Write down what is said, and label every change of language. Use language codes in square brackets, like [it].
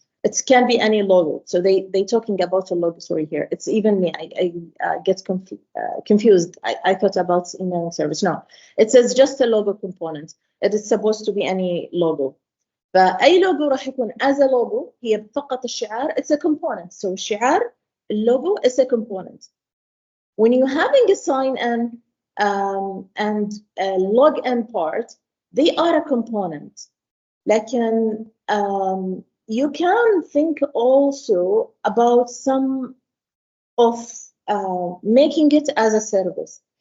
[en] It can be any logo, so they talking about a logo. Sorry, here it's even me. I get confused. I thought about email service. No, it says just a logo component. It is supposed to be any logo. [ar] فأي logo راح يكون [en] as a logo [ar] هي فقط الشعار. [en] It's a component. So الشعار, logo is a component. When you're having a sign-in and a log-in part, they are a component. لكن you can think also about some of making it as a service.